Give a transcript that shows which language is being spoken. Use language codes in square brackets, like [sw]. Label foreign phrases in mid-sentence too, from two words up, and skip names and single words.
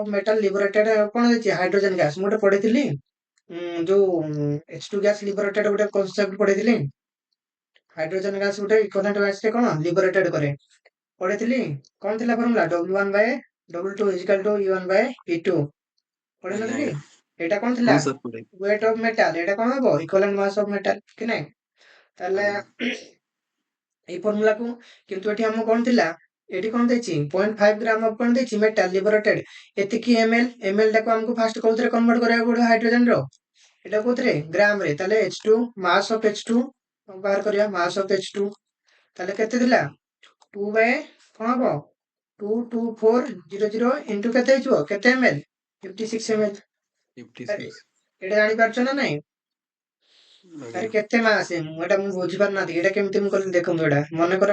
[en] of metal liberated [or] କଣ ଦେଇଛି [en] hydrogen gas [or] ମୁଁ ଗୋଟେ ପଢିଥିଲି ଯୋଉ [en] H2 gas liberated [or] ଗୋଟେ କନସେପ୍ଟ ପଢିଥିଲି [en] hydrogen gas [or] ଗୋଟେ [en] equivalent mass [or] ରେ କଣ ଲିବରେଟେଡ କରେ ପଢିଥିଲି କଣ ଥିଲା ଫର୍ମୁଲା [en] W1 by W2 equal to E1 by E2 [or] ପଢିନଥିଲି ଏଇଟା କଣ ଥିଲା [en] weight of metal [or] ଏଇଟା କଣ ହବ [en] equivalent mass of metal [or] କି ନାଇଁ ତାହେଲେ এই ଫର୍ମୁଲାକୁ କିନ୍ତୁ ଏଠି ଆମ କଣ ଥିଲା ଏଠି କଣ ଦେଇଛି [en] 0.5 gram of [or] କଣ ଦେଇଛି [en] metal liberated [or] ଏତିକି ml ଟାକୁ ଆମକୁ ଫାଷ୍ଟ କୋଉଥିରେ କନଭର୍ଟ କରିବାକୁ ପଡିବ ହାଇଡ୍ରୋଜେନ ର ଏଟା କୋଉଥିରେ ଗ୍ରାମ ରେ ତାହେଲେ [en] H2 mass of H2 [or] ବାହାର କରିବା [en] mass of H2 [or] ତାହେଲେ କେତେ ଥିଲା 2 ବାଇ କଣ ହବ 22400 ଇଣ୍ଟୁ କେତେ ହେଇଯିବ କେତେ ml 56 ml ଏଟା ଜାଣିପାରୁଛ ନା ନାଇଁ ଆରେ କେତେ ମାସ ଏଟା ମୁଁ ବୁଝିପାରୁନାହାନ୍ତି ଏଟା କେମିତି ମୁଁ କହିଲି ଦେଖନ୍ତୁ ଏଟା ମନେକର